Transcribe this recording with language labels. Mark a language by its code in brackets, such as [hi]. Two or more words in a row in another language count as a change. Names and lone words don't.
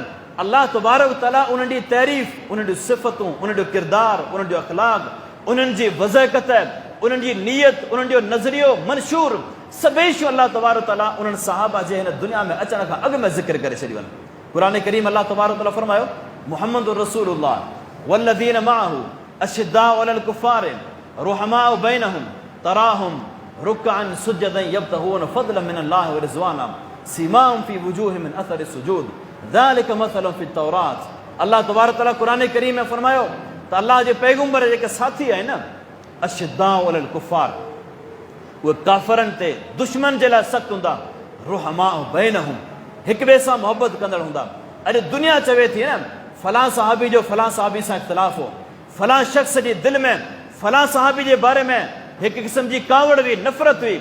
[ar] الله تبارك وتعالى [sd] उन्हनि जी तारीफ़, उन्हनि जूं सिफ़तूं, उन्हनि जो किरदारु, उन्हनि जो अख़लाक़, उन्हनि जी वज़ाक़त, उन्हनि जी नियत, उन्हनि जो नज़रियो, मंशूर सभई शयूं [ar] الله تبارك وتعالى [sd] उन्हनि सहाबा जे हिन दुनिया में अचण खां अॻु में ज़िक्र करे छॾियूं आहिनि। क़ुर करीम [ar] الله تبارك وتعالى [sd] फरमायो, [ar] محمد رسول الله والذين معه أشداء على الكفار رحماء بينهم تراهم ركعا سجدا يبتغون فضلا من الله ورضوانا سيماهم في وجوههم من أثر السجود ذلك مثلهم في التوراة الله تبارك وتعالى [sd] क़ुरान करीम में फरमायो त अल्लाह जे पैगंबर जेके साथी आहिनि न, [ar] أشداء على الكفار, [sd] उहे काफ़रनि ते दुश्मन जे लाइ सख़्तु हूंदा, [ar] رحماء بينهم, [sd] हिक ॿिए सां मोहबत कंदड़ हूंदा। अॼु दुनिया चवे थी न फलां सहाबी जो फलां सहाबी सां इख़्तिलाफ़ हो, फलां शख़्स जी दिलि में फलां सहाबी जे बारे में हिक क़िस्म जी कावड़ हुई, नफ़रत हुई।